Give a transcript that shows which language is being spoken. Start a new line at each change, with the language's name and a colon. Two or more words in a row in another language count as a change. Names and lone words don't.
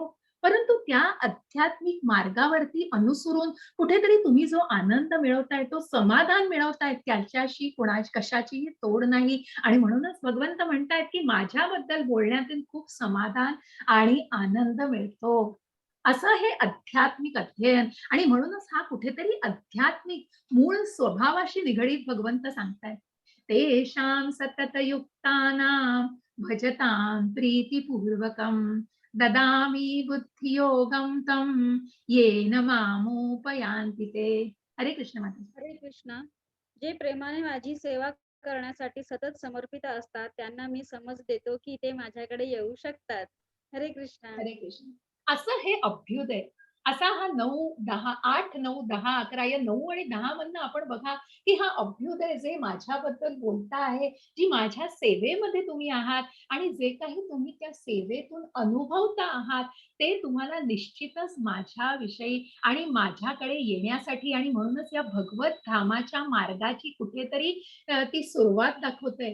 Marathi: परंतु त्या आध्यात्मिक मार्गावरती अनुसरून कुठेतरी तुम्ही जो आनंद मिळवताय, तो समाधान मिळवताय, त्याच्याशी कशाचीही तोड नाही. आणि म्हणूनच भगवंत म्हणतायत, की माझ्याबद्दल बोलण्यातून खूप समाधान आणि आनंद मिळतो. असं हे आध्यात्मिक अध्ययन आणि म्हणूनच हा कुठेतरी आध्यात्मिक मूळ स्वभावाशी निगडीत भगवंत सांगतायत.
Sanskrit: तेषां सततयुक्तानां भजतां प्रीतिपूर्वकं ददामि बुद्धियोगं तं येन मामुपयान्ति ते.
Marathi: हरे कृष्ण माता. हरे कृष्ण. जे प्रेमाने माझी सेवा करण्यासाठी सतत समर्पित असतात, त्यांना मी समज देतो, की ते माझ्याकडे येऊ शकतात. हरे कृष्ण. हरे कृष्ण. असं हे अभ्युदय. असा हा 9, 10, 8, 9, 10, 11 या 9 आणि 10 मधनं आपण बघा, की हा अभ्युदय जे माझ्याबद्दल बोलता आहे, जी माझ्या सेवेमध्ये तुम्ही आहात आणि जे काही तुम्ही त्या सेवेतून अनुभवता आहात, ते तुम्हाला निश्चितच माझ्याविषयी आणि माझ्याकडे येण्यासाठी आणि म्हणूनच या भगवत धामाच्या मार्गाची कुठेतरी ती सुरुवात दाखवतंय.